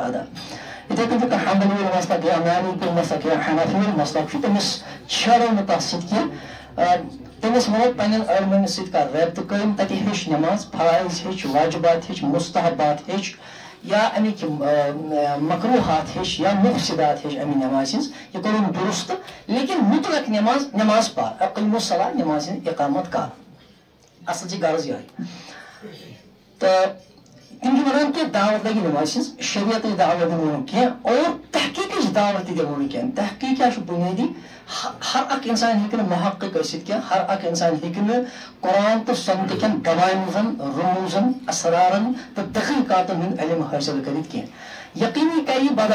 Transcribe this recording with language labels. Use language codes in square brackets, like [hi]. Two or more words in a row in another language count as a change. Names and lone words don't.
[ks] ادا یِتھے کٔنۍ چھُ کانٛہہ حنبلی مسلک یا مالکی مسلک یا حنفی مسلک چھُ تٔمِس چھیڑو نہٕ تتھ سۭتۍ کینٛہہ تٔمِس ونو پننٮ۪ن عٲلمن سۭتۍ کر رٲبطہٕ قٲیِم تتہِ ہیٚچھ نماز فرٲیض ہیٚچھ واجبات ہیٚچھ مستحبات ہیٚچھ یا امِکۍ مکروٗحات ہیٚچھ یا مفسدات ہیٚچھ امہِ نمازِ ہٕنٛز یہِ کوٚرُن درست لیکن مطلق نماز پر [ar] اقیموا الصلاۃ [ks] نمازِ ہٕنٛز اقامت کر اصل چھِ غرض یِہے تہٕ تِم چھِ ونان کہِ دعوت لگہِ نمازِ ہٕنٛز شریعتٕچ دعوت دِمو نہٕ کینٛہہ اور تحقیٖقٕچ دعوت تہِ دِمو نہٕ کینٛہہ تحقیٖق کیٛاہ چھُ بُنیٲدی ہر اکھ انسان ہیٚکہِ نہٕ محقق ٲسِتھ کینٛہہ ہر اکھ انسان ہیٚکہِ نہٕ قرآن تہٕ سنتہٕ کٮ۪ن قوانیٖنن رموٗزن اسرارن تہٕ تحقیٖقاتن ہُنٛد علم حٲصِل کٔرِتھ کینٛہہ یقیٖنی کرِ یہِ بدل